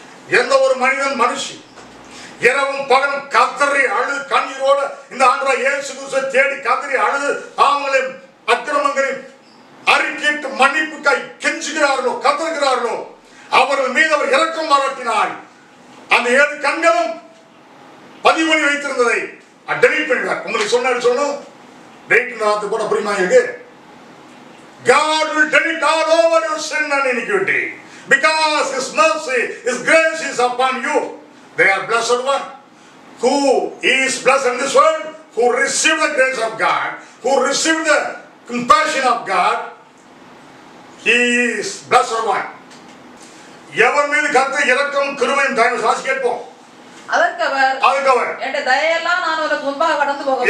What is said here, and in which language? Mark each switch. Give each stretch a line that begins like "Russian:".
Tamil: எந்த ஒரு மனிதன் மனுஷி இரவும் பகலும் கதறி அழுது கண்ணீரோட இந்த ஆண்டவராகிய இயேசு கிறிஸ்துவை தேடி கதறி அழுது பாவங்களையும் அக்கிரமங்களையும் அறிக்கையிட்டு மன்னிப்புக்காய் கெஞ்சுகிறார்களோ, கதறுகிறார்களோ, அவர்கள் மீது அவர் இரக்கம் பாராட்டினார். அந்த 7 கண்களும் பதிவு பண்ணி வைத்திருந்ததை டெலீட் பண்ணிடுவார். உங்களுக்கு சொல்லணும், டெலீட் வார்த்தை போட புரியுமா இருக்கு?
English: God will delete all over your sin and iniquity because His mercy, His grace is upon you. They are blessed one who is blessed in this world, who received the grace of God, who received the compassion of God. He is blessed one.
Tamil: எவர் மீது கர்த்தர் இரக்கம் கிருபையும் தயவு சாட்சி கேட்போம். அதற்கவர் என் தயையெல்லாம் நான் உனக்கு முன்பாக கடந்து போவேன்,